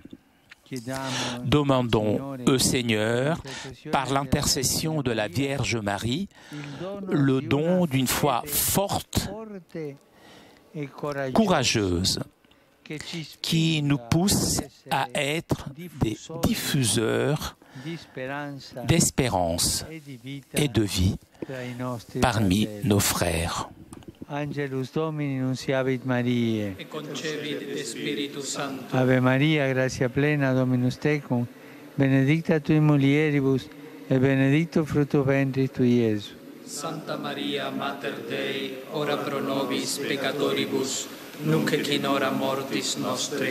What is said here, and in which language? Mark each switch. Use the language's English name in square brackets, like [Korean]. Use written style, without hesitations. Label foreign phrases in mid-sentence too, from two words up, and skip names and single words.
[French] Demandons au Seigneur, par l'intercession de la Vierge Marie, le don d'une foi forte, courageuse, qui nous pousse à être des diffuseurs d'espérance et de vie parmi nos frères. [Latin] Angelus Domini nunciavit Mariae. Et concepit de Spiritus Sancto. Ave Maria, gratia plena, Dominus tecum, benedicta tui mulieribus, et benedictus fructus ventris tui, Iesus. Santa Maria, Mater Dei, ora pro nobis peccatoribus, nunc et in hora mortis nostre.